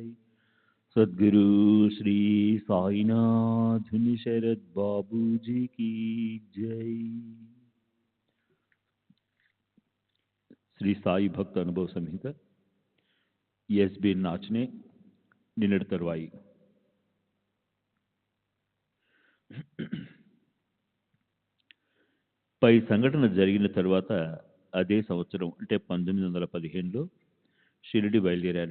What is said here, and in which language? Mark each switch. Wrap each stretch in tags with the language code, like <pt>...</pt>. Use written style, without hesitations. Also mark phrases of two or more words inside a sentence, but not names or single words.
<hi>सद्गुरु श्री साईनाथ शरद बाबू जी की जय।</hi> <te>శ్రీ సాయి భక్త అనుభవ సంహిత ఎస్బి నాచ్నే నిన్నటి తరువాయి. పై సంఘటన జరిగిన తరువాత అదే సంవత్సరం అంటే 1915లో షిరిడి బయలుదేరాను.</te>